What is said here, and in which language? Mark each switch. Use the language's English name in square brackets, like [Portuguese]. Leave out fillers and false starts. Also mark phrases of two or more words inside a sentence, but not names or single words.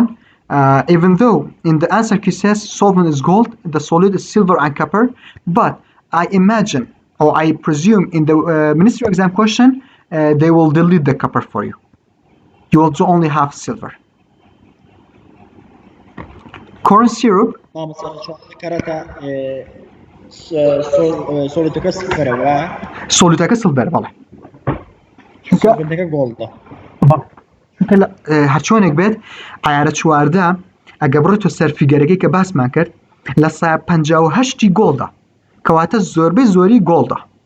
[English] Even though in the answer key says solvent is gold, the solute is silver and copper. But I imagine, or I presume in the ministry exam question, they will delete the copper for you. You will only have silver. Corn syrup. [Central Kurdish] سۆڵەتەکە سفرەوە سۆلوتەکە سڵڤەر بەڵێ سۆڵەتەکە گۆڵدە هەرچۆنێک بێت ئایارە چواردە ئەگە بڕێتۆ سەر فیگەرەکەی کە باسمان کرد لە 58 گۆڵدا کەواتە زۆربەی زۆری گۆڵدە